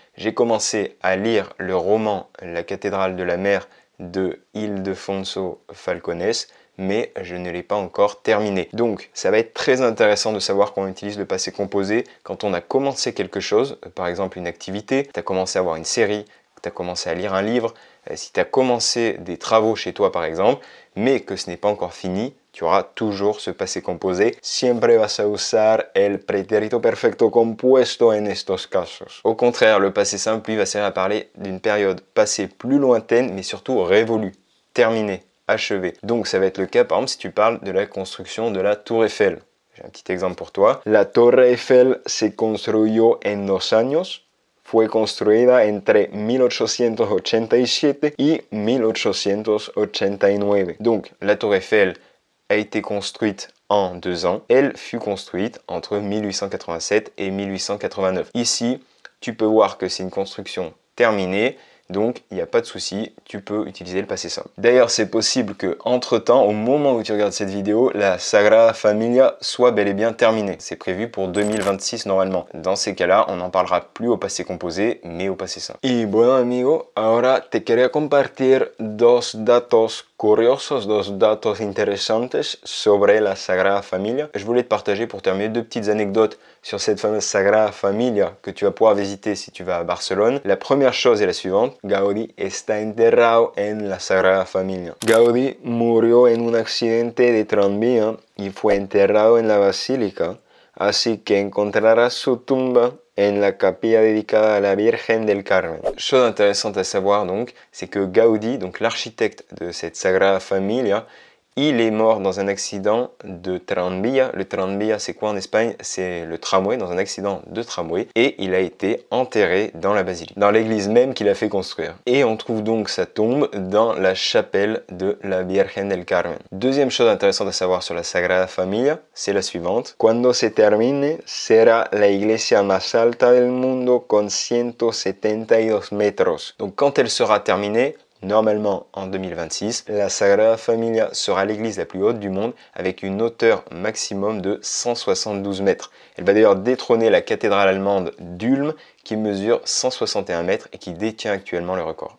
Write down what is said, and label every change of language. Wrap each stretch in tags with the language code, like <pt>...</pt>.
<fr>J'ai commencé à lire le roman La Cathédrale de la Mer de Ildefonso Falcones, mais je ne l'ai pas encore terminé. Donc ça va être très intéressant de savoir qu'on utilise le passé composé quand on a commencé quelque chose, par exemple une activité, tu as commencé à voir une série, tu as commencé à lire un livre, si tu as commencé des travaux chez toi par exemple, mais que ce n'est pas encore fini, tu auras toujours ce passé composé.</fr> <es>Siempre vas a usar el pretérito perfecto compuesto en estos casos.</es> <fr>Au contraire, le passé simple, lui, va servir à parler d'une période passée plus lointaine, mais surtout révolue, terminée, achevée. Donc ça va être le cas, par exemple, si tu parles de la construction de la Tour Eiffel. J'ai un petit exemple pour toi.</fr> <es>La Torre Eiffel se construyó en 2 años. Fue construida entre 1887 y 1889.</es> <fr>Donc, la Tour Eiffel a été construite en 2 ans. Elle fut construite entre 1887 et 1889. Ici, tu peux voir que c'est une construction terminée. Donc, il n'y a pas de souci, tu peux utiliser le passé simple. D'ailleurs, c'est possible que, entre-temps, au moment où tu regardes cette vidéo, la Sagrada Familia soit bel et bien terminée. C'est prévu pour 2026 normalement. Dans ces cas-là, on n'en parlera plus au passé composé, mais au passé simple.</fr> <es>Y bueno, amigo, ahora te quería compartir dos datos curiosos, dos datos interesantes sobre la Sagrada Familia.</es> <fr>Je voulais te partager pour terminer 2 petites anecdotes sur cette fameuse Sagrada Familia que tu vas pouvoir visiter si tu vas à Barcelone. La première chose est la suivante.</fr> <es>Gaudí está enterrado en la Sagrada Familia. Gaudí murió en un accidente de tranvía y fue enterrado en la basílica, así que encontrarás su tumba en la capilla dedicada a la Virgen del Carmen.</es> <fr>Chose intéressante à savoir donc, c'est que Gaudí, donc l'architecte de cette Sagrada Familia, il est mort dans un accident de tranvía. Le tranvía, c'est quoi en Espagne? C'est le tramway, dans un accident de tramway. Et il a été enterré dans la basilique, dans l'église même qu'il a fait construire. Et on trouve donc sa tombe dans la chapelle de la Virgen del Carmen. Deuxième chose intéressante à savoir sur la Sagrada Familia, c'est la suivante.</fr> <es>Cuando se termine, será la iglesia más alta del mundo con 172 metros.</es> <fr>Donc quand elle sera terminée, normalement en 2026, la Sagrada Familia sera l'église la plus haute du monde avec une hauteur maximum de 172 mètres. Elle va d'ailleurs détrôner la cathédrale allemande d'Ulm qui mesure 161 mètres et qui détient actuellement le record.</fr>